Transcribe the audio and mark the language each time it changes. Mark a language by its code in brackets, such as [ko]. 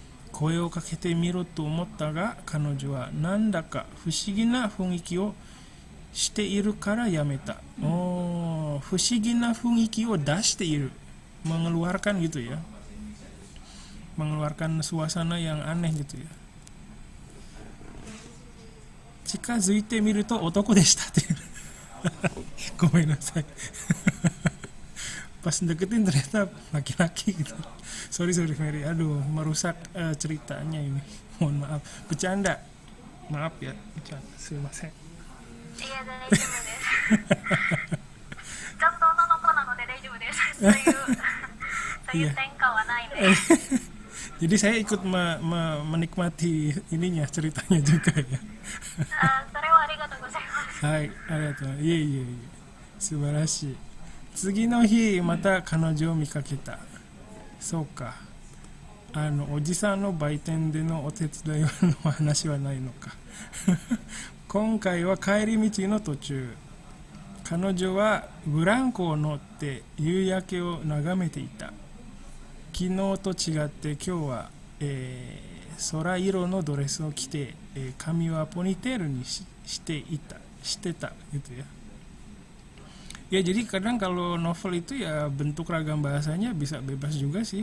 [ja] 声をかけてみろと思ったが彼女はなんだか不思議な雰囲気をしているからやめた。不思議な雰囲気を出している、 [id] mengeluarkan gitu ya, mengeluarkan suasana yang aneh gitu ya. [ja] 近づいてみると男でしたっていうごめんなさい [id] pas deketin ternyata laki-laki gitu. Sorry Mary, aduh merusak ceritanya ini. Mohon maaf, bercanda. Maaf ya, bercanda. [ja] Sumimasen. Iya, 大丈夫です。ちゃんと女の子なので大丈夫です。そういう転換はないので。 [id] Jadi saya ikut menikmati ininya ceritanya juga ya. [ja] それはありがとうございます。はい、ありがとう。いえいえいえ、素晴らしい。次の日また彼女を見かけた。そうか、おじさんの売店でのお手伝いの話はないのか今回は帰り道の途中、彼女はブランコを乗って夕焼けを眺めていた。昨日と違って今日は、空色のドレスを着て、髪はポニテールにしてた [id] gitu ya. Ya jadi kadang kalau novel itu ya bentuk ragam bahasanya bisa bebas juga sih.